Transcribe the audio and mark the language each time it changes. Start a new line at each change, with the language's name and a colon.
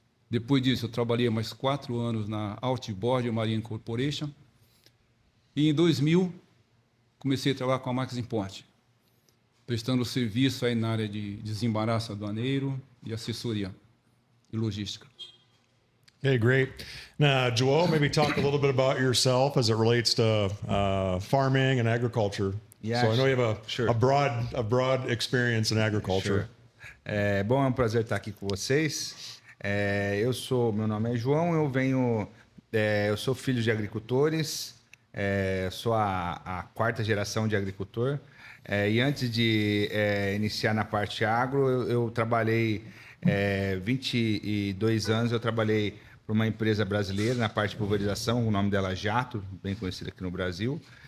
Portuguese: Depois disso, eu trabalhei mais 4 anos na Outboard Marine Corporation. E em 2000, comecei a trabalhar com a Max Import, prestando serviço aí na área de desembaraço aduaneiro e assessoria e logística.
English: Okay, great. Now, Joel, maybe talk a little bit about yourself as it relates to farming and agriculture. Yeah, so I know you have sure. a broad experience in agriculture. Sure.
Portuguese: Bom, é um prazer estar aqui com vocês. Meu nome é João, eu sou filho de agricultores, sou a 4ª geração de agricultor. E antes de iniciar na parte agro, eu trabalhei 22 anos, eu trabalhei para uma empresa brasileira na parte de pulverização, o nome dela é Jato, bem conhecida aqui no Brasil.